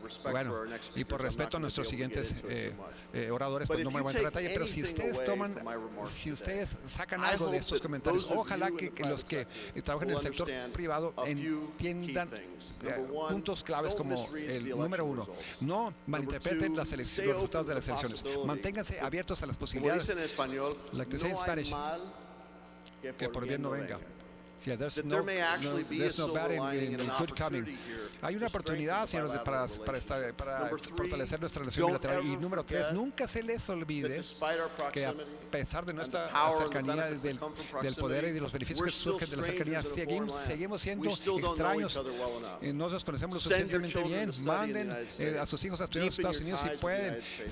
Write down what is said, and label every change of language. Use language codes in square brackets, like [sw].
[es] Bueno, y por respeto a nuestros siguientes oradores, pues no me voy a entrar en detalle, pero si ustedes sacan algo de estos comentarios, ojalá que los que trabajan en el sector privado entiendan puntos claves como el número uno: no malinterpreten los resultados de las elecciones. Manténganse abiertos a las posibilidades. [en] Like they say in Spanish, [es] que por bien no venga. [en] Yeah, there's no bad in good coming. [es] Hay una oportunidad, señores, para fortalecer nuestra relación bilateral. Y número 3, nunca se les olvide que a pesar de nuestra cercanía del poder y de los beneficios que surgen de la cercanía, seguimos siendo extraños. No nos conocemos lo suficientemente bien. Manden a sus hijos a estudiar en los Estados Unidos si pueden.